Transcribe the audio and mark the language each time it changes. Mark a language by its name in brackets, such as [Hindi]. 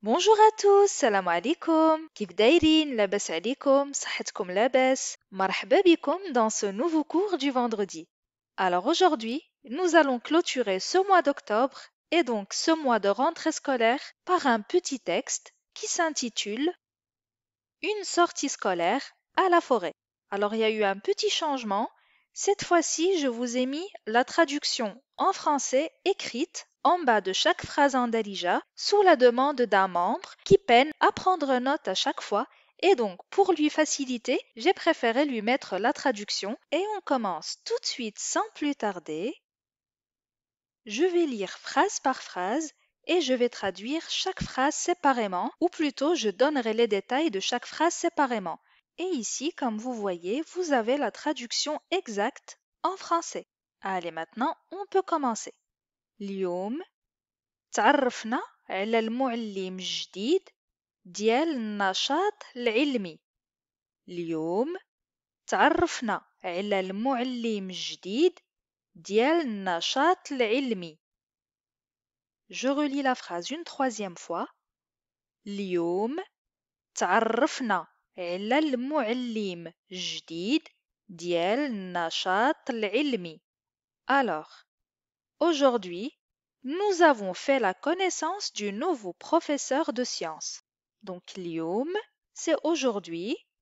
[French] Bonjour à tous, [Arabic] salam alaikum. كيف دايرين؟ لاباس عليكم؟ صحتكم لاباس؟ مرحبا بكم [French] dans ce nouveau cours du vendredi. Alors aujourd'hui, nous allons clôturer ce mois d'octobre et donc ce mois de rentrée scolaire par un petit texte qui s'intitule Une sortie scolaire à la forêt. Alors il y a eu un petit changement. Cette fois-ci, je vous ai mis la traduction en français écrite en bas de chaque phrase en Darija sous la demande d'un membre qui peine à prendre note à chaque fois. Et donc, pour lui faciliter, j'ai préféré lui mettre la traduction et on commence tout de suite sans plus tarder. Je vais lire phrase par phrase et je vais traduire chaque phrase séparément, ou plutôt je donnerai les détails de chaque phrase séparément. Et ici, comme vous voyez, vous avez la traduction exacte en français. Allez, maintenant, on peut commencer. [Arabic] اليوم تعرفنا على المعلم الجديد ديال النشاط العلمي. اليوم تعرفنا على المعلم الجديد ديال النشاط العلمي. [French] Je relis la phrase une troisième fois. [Arabic] اليوم تعرفنا على المعلم الجديد ديال النشاط العلمي. [French] Alors, aujourd'hui, nous avons fait la connaissance du nouveau professeur de sciences. Donc, اليوم, c'est aujourd'hui.